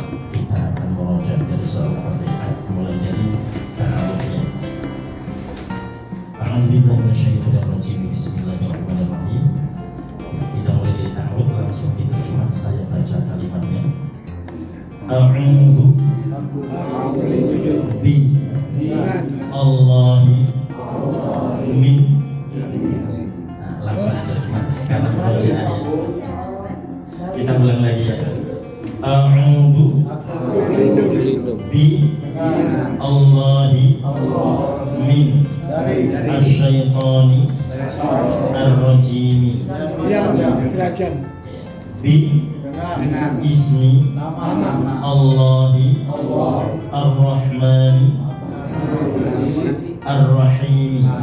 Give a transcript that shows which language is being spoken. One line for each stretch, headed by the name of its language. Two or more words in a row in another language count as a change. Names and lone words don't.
Indonesian: Kita akan merojak dari soal Al-Fatihah mulai dari ta'awudnya.
Arabic: أعوذ بالله من الشيطان الرجيم. بسم الله الرحمن الرحيم.
Indonesian: Kita mulai dari ta'awud, langsung diterjemah. Saya baca kalimatnya.
Arabic: أعوذ بالله من.
Indonesian: Langsung diterjemah karena bacaannya. Kita ulang lagi ya.
Arabic: أعوذ بالله من الشيطان الرجيم. بسم الله الرحمن الرحيم.